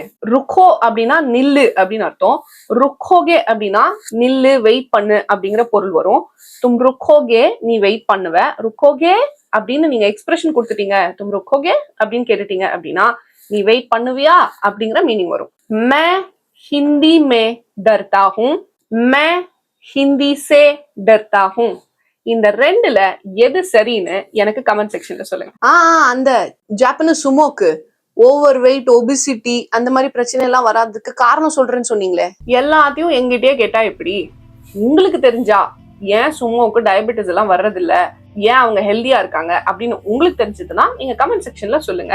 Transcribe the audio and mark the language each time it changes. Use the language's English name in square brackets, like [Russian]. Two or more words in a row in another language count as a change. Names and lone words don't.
[Tamil] ருக்கோ அப்படின்னா நில்லு அப்படின்னு அர்த்தம். ருக்கோகே அப்படின்னா நில்லு, வெயிட் பண்ணு அப்படிங்கிற பொருள் வரும். [Hindi] तुम रुकोगे, [Tamil] நீ வெயிட் பண்ணுவ. ருக்கோகே அப்படின்னு நீங்க எக்ஸ்பிரஷன் கொடுத்துட்டீங்க, [Hindi] तुम रुकोगे [Tamil] அப்படின்னு கேட்டுட்டீங்க அப்படின்னா நீ வெயிட் பண்ணுவியா அப்படிங்கிற மீனிங் வரும். [Hindi] मैं हिंदी में डरता हूं, मैं हिंदी से डरता हूं. [Tamil] இந்த ரெண்டுல எது சரின்னு எனக்கு [English] comment section [Tamil] சொல்லுங்க. அந்த ஜாப்பனீஸ் சுமோக்கு [English] over weight, obesity [Tamil] அந்த மாதிரி பிரச்சனை எல்லாம் வராதுக்கு காரணம் சொல்றேன்னு சொன்னீங்களே, எல்லாத்தையும் எங்கிட்டயே கேட்டா எப்படி? உங்களுக்கு தெரிஞ்சா ஏன் சுமோக்கு டயபெட்டிஸ் எல்லாம் வர்றதில்ல, ஏன் அவங்க ஹெல்தியா இருக்காங்க அப்படின்னு உங்களுக்கு தெரிஞ்சதுன்னா நீங்க [English] comment section [Tamil] சொல்லுங்க.